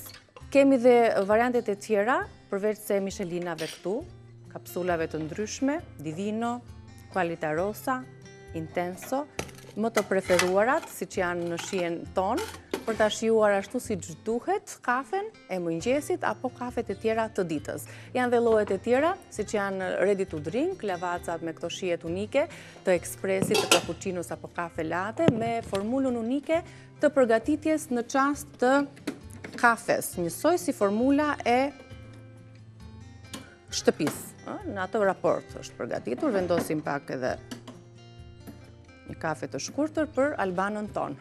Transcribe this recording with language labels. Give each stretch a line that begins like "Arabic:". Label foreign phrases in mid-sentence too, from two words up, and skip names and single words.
Albanian: Kemi dhe variantet e tjera përveç se Michelinave këtu, kapsulave të ndryshme, Divino, Qualita Rossa, Intenso, më të preferuarat, si që janë në shijen tonë, për ta shijuar ashtu si duhet kafen e mëngjesit apo kafet e tjera të ditës. Janë dhe llojet e tjera, si që janë
English: ready to drink,
Albanian: Lavazza me këto shijet unike, të ekspresit, të cappuccinos apo kafe latte, me formulën unike të përgatitjes në çast të kafes. Njësoj si formula e shtëpisë. Në atë raport është përgatitur, vendosim pak edhe një kafe të shkurtër për Albanën tonë.